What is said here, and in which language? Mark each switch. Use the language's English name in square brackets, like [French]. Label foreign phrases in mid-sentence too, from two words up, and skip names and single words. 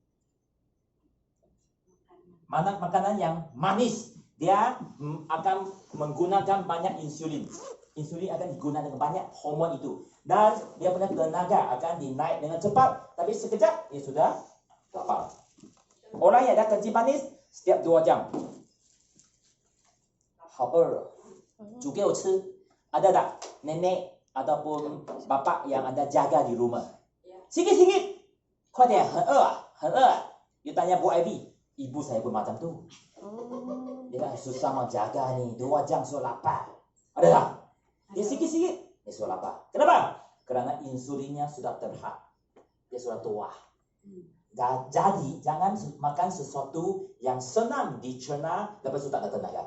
[Malay] Mana makanan yang manis, dia akan menggunakan banyak insulin. Insulin akan digunakan dengan banyak hormon itu. Dan dia punya tenaga akan dinaik dengan cepat. Tapi sekejap, dia sudah lapar. Orang yang ada kencing manis, setiap 2 jam. [Chinese] 好饿了，煮给我吃。 [Malay] Ada tak nenek ataupun bapak yang ada jaga di rumah? Sikit-sikit. [Chinese] 快点，很饿啊，很饿啊。 [Malay] You tanya Bu Ivy, ibu saya pun macam tu. Dia susah menjaga ni, 2 jam sudah lapar. Ada tak? Dia sikit-sikit, dia sudah lapar. Kenapa? Kerana insulinnya sudah terhad. Dia sudah tua. Jadi, jangan makan sesuatu yang senang dicerna, lepas itu tak ada tenaga.